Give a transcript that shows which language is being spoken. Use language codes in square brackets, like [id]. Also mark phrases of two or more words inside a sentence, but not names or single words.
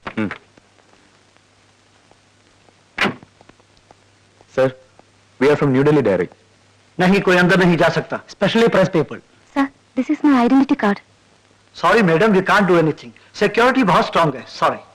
[en] സർ, we are from New Delhi Diary. [hi] नहीं, कोई अंदर नहीं जा सकता, [en] specially press people. Sir, this is my identity card. sorry madam, we can't do anything. [hi] सिक्योरिटी बहुत स्ट्रांग है. सॉरी.